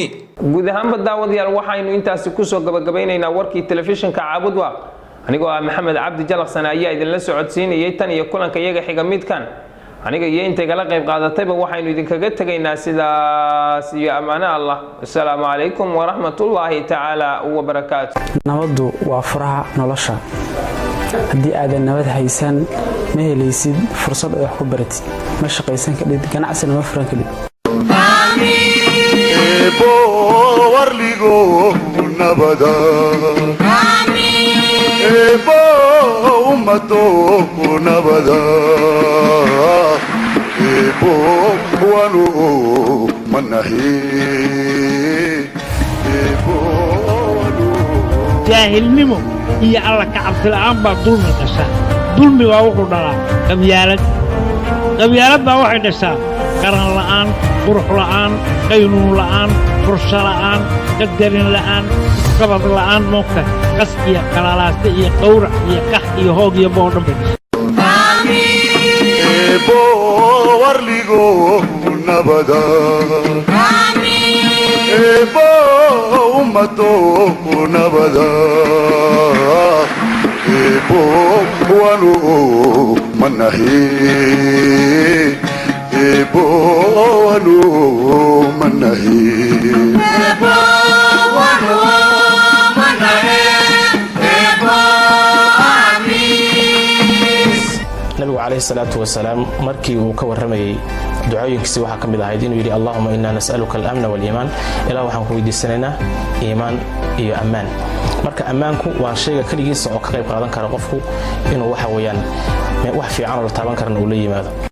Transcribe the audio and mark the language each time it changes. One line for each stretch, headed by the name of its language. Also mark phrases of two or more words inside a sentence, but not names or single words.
Somali: Guud ahaanba daawadayaal waxaynu intaasi ku soo gabagabaynaynaa warkii telefishinka Caabudwaaq. Anigoo ah Maxamed Cabdi Jalaqsan ayaa idinla socodsiinayay tan iyo kulanka iyaga xiga midkan. aniga iyo inta kala qayb qaadatayba waxaynu idinkaga tagaynaa sidaas iyo amaana Allah.
Arabic: السلام عليكم ورحمة الله تعالى وبركاته.
Somali: nabadu waa furaha nolosha. haddii aadan nabad haysan ma helaysid fursad ay wax ku baratid, ma shaqaysan kadib, ganacsiga ma furan kadib. ebo warligo nabada ebo ummato nabada ebo wanu manahi ebo wanu jaahilnimo iyo alla ka cabsi la'aan baa dulmi dhasha. dulmi waa wuxuu dhalaa qabyaalad baa waxay dhashaa qaran la'aan, qurux la'aan, qaynuun la'aan, fursho la'aan, qadarin la'aan, qabad la'aan, moogta qas iyo qalalaasta iyo qawrac iyo qax iyo hoog iyo boodhan bay dhashaa. ebo warligo nabada ebo ummato nabada ebo wanu manahi ebo wanu manahi ebo wanu manahi ebo amis. nabigu
Arabic: عليه الصلاة والسلام
Somali: markii uu ka warramayay ducooyinkiisa waxaa ka mid ahayd inuu yidhi
Arabic: اللهم إنا نسألك الأمن والإيمان,
Somali: ilaa waxaan ku weydiisanaynaa iimaan iyo ammaan. marka ammaanku waa shayga keligiisa oo ka qayb qaadan kara qofku inuu waxa weeyaan wax fiican oo la taaban karana uu la yimaado.